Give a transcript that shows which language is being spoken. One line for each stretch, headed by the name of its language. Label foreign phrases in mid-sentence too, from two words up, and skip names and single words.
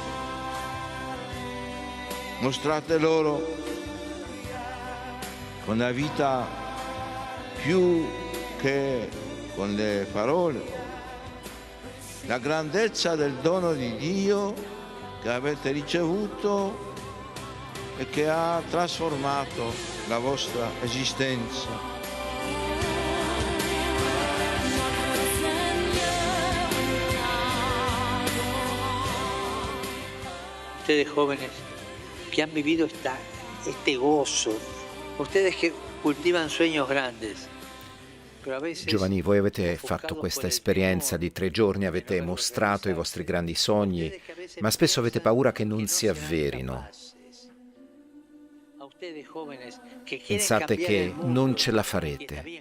Italian: Mostrate loro con la vita più che con le parole la grandezza del dono di Dio che avete ricevuto e che ha trasformato la vostra esistenza.
Spanish: Ustedes jóvenes que han vivido este gozo, ustedes que cultivan sueños grandes.
Italian: Giovani, voi avete fatto questa esperienza di 3 giorni, avete mostrato i vostri grandi sogni, ma spesso avete paura che non si avverino. Pensate che non ce la farete.